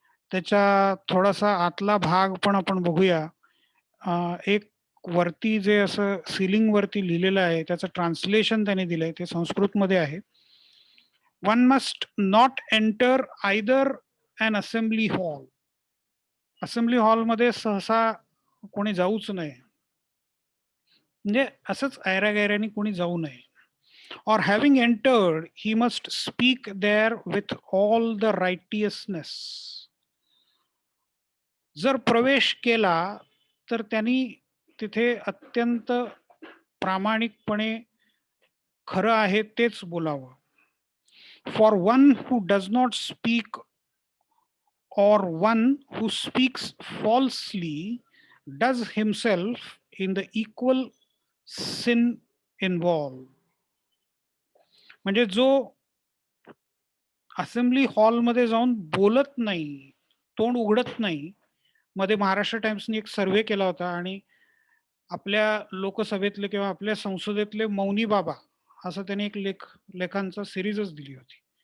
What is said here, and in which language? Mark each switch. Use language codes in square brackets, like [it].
[mr] त्याचा थोडासा आतला भाग पण आपण बघूया. एक वरती जे असं सीलिंग वरती लिहिलेलं आहे, त्याचं ट्रान्सलेशन त्याने दिलंय. ते संस्कृतमध्ये आहे. [en] One must not enter either an assembly hall. [mr] Assembly हॉलमध्ये सहसा कोणी जाऊच नये. म्हणजे असंच ऐऱ्या-गैऱ्याने कोणी जाऊ नये. [en] Or having entered, he must speak there with all the righteousness. [mr] जर प्रवेश केला तर त्यांनी तिथे अत्यंत प्रामाणिकपणे खरं आहे तेच बोलावं. [en] For one who does not speak or one who speaks falsely does himself in the equal sin involved. [mr] म्हणजे जो असेंब्ली हॉलमध्ये जाऊन बोलत नाही, तोंड उघडत नाही. मध्ये महाराष्ट्र टाइम्सनी एक सर्व्हे केला होता आणि आपल्या लोकसभेतले किंवा आपल्या संसदेतले मौनी बाबा असं त्यांनी एक लेखांचा सिरीजच दिली होती.